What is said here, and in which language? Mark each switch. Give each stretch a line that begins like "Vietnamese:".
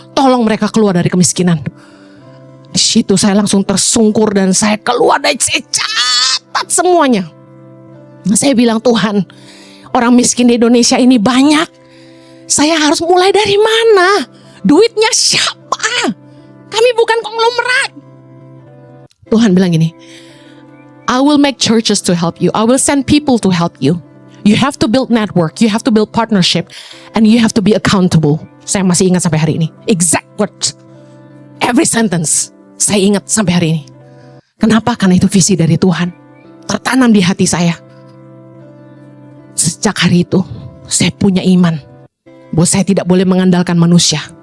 Indonesian: Tolong mereka keluar dari kemiskinan. Di situ saya langsung tersungkur dan saya keluar dari, saya catat semuanya. Saya bilang, Tuhan, orang miskin di Indonesia ini banyak. Saya harus mulai dari mana? Duitnya siapa? Kami bukan konglomerat. Tuhan bilang gini,
English: I will make churches to help you. I will send people to help you. You have to build network. You have to build partnership. And you have to be accountable.
Indonesian: Saya masih ingat sampai hari ini.
English: Exact words. Every sentence.
Indonesian: Saya ingat sampai hari ini. Kenapa? Karena itu visi dari Tuhan. Tertanam di hati saya. Sejak hari itu, saya punya iman bahwa saya tidak boleh mengandalkan manusia.